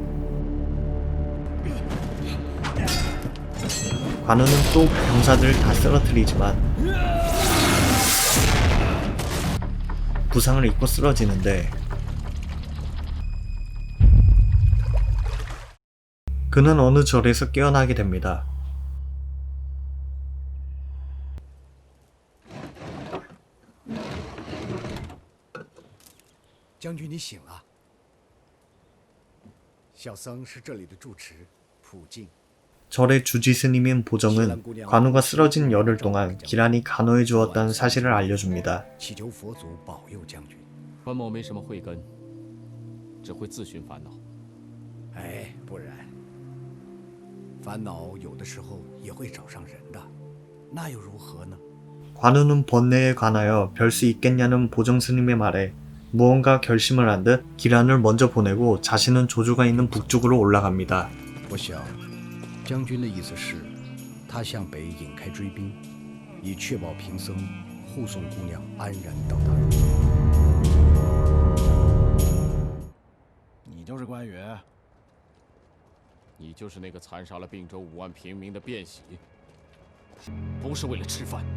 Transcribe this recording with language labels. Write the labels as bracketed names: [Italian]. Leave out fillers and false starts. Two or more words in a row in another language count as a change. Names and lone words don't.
[Korean] 관우는 또 병사들을 다 쓰러뜨리지만 부상을 입고 쓰러지는데 그는 어느 절에서 깨어나게 됩니다. [Chinese] 将军，你醒了。小僧是这里的住持，普净。 [Korean] 절의 주지스님인 보정은 관우가 쓰러진 열흘 동안 기란이 간호해 주었다는 사실을 알려줍니다. [Chinese] 祈求佛祖保佑将军。关某没什么慧根，只会自寻烦恼。哎，不然，烦恼有的时候也会找上人的，那又如何呢？ [Korean] 관우는 번뇌에 관하여 별 수 있겠냐는 보정스님의 말에 무언가 결심을 한 듯 기란을 먼저 보내고 자신은 조주가 있는 북쪽으로 올라갑니다. [Chinese] 我想，将军的意思是，他向北引开追兵，以确保贫僧护送姑娘安然到达。你就是关羽？你就是那个残杀了并州5万平民的卞喜，不是为了吃饭。